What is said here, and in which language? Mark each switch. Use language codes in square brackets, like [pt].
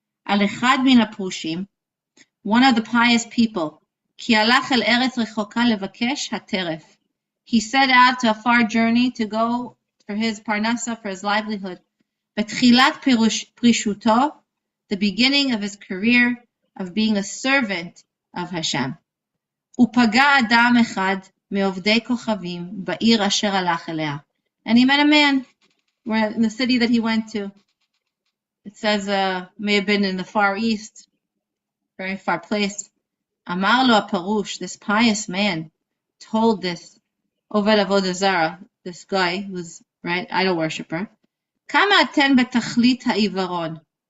[he] Al echad min ha'prushim, [en] one of the pious people, [he] ki alach el eretz rechoka levakesh hateref. [en] He set out to a far journey to go for his parnasa, for his livelihood. [he] Betchilat prishuto, [en] the beginning of his career, of being a servant of Hashem. [he] ופגע אדם אחד מעובדי כוכבים בעיר אשר הלך אליה. [en] And he met a man in the city that he went to. It says, may have been in the Far East, very far place. [he] Amar lo Parush, [en] this pious man, told this Oved Avodah Zarah, this guy who's, right, idol worshiper, [he] Kama aten betachlit ha'ivaron.